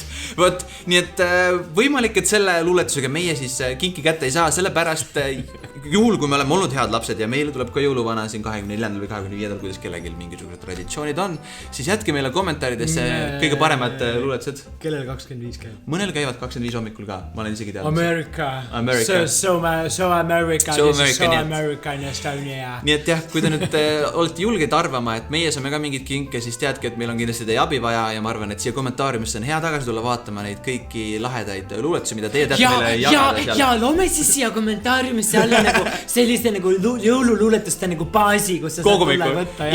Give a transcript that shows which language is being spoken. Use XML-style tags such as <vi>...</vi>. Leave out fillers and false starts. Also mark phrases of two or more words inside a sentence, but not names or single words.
<et>Võt, nii et võimalik, et selle luuletusega meie siis kinki kätte ei saa, sellepärast juhul, kui me oleme olnud head lapsed ja meile tuleb ka jõuluvana siin 24. või 25. kuidas kellelgi mingisugused traditsioonid on, siis jätke meile kommentaaridesse kõige paremad luuletused. Kellel 25 käib? Mõnel käivad 25 hommikul ka, ma olen isegi teadnud.</et> <en>America. So American Estonia.</en> <et>Nii et jah, kui te nüüd olete julged arvama, et meie saame ka mingid kinke, siis teadke, et meil on kindlasti teie abi vaja ja ma arvan, et siia kommentaariumisse on hea tagasi tulla vaatama neid kõiki lahedaid luuletusi, mida teie teate meile jagada seal. Ja loome siis siia kommentaariumisse alla nagu selliste nagu jõululuuletuste nagu baasi, kus sa saad tulla võtta.</et>